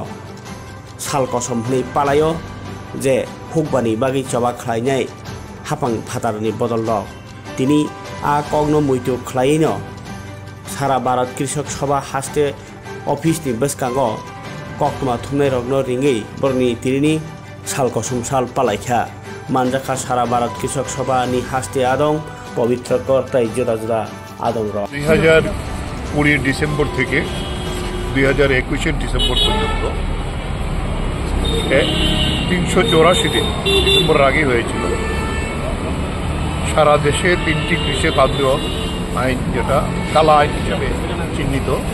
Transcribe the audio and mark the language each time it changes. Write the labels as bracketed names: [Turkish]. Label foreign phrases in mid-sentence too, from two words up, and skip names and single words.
[Kok Borok] साल कसम हनै पालायो जे हुकबानि बागै जबा खालायनाय हापां फातारनि बदल र तिनि आ कग्न मैथु खालायैनो सारा भारत कृषक सभा हास्ते ऑफिस नि बसकांगो कक्तमा थुमनाय रगनो रिङै बरनि तिरिनि साल कसम साल पालायखा मानजाखा सारा भारत कृषक सभा नि हास्ते आदं पवित्र करताय जुदा जुदा आदं र [Bangla] 2020 ডিসেম্বর থেকে 2021 ডিসেম্বর পর্যন্ত 384 দিন ডিসেম্বর আগে হয়েছিল সারা দেশে 3টি কৃষক আন্দোলন আইন যেটা কালা আইন হিসেবে চিহ্নিত